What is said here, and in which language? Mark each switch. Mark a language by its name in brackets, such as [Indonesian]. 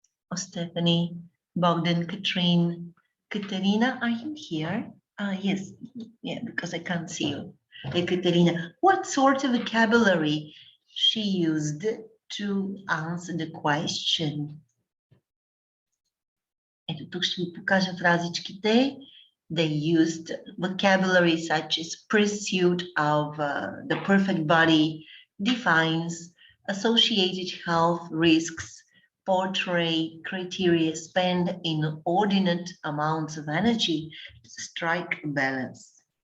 [English] Oh, Stephanie, Bogdan, Katrine, Katerina, are you here? Yes, yeah, because I can't see you. Hey, Katerina, what sort of vocabulary she used to answer the question? [Bulgarian] Ето тук ще ви покажа фразичките. [English] They used vocabulary such as pursuit of the perfect body, defines, associated health risks, portray criteria, spend inordinate amounts of energy to strike a balance.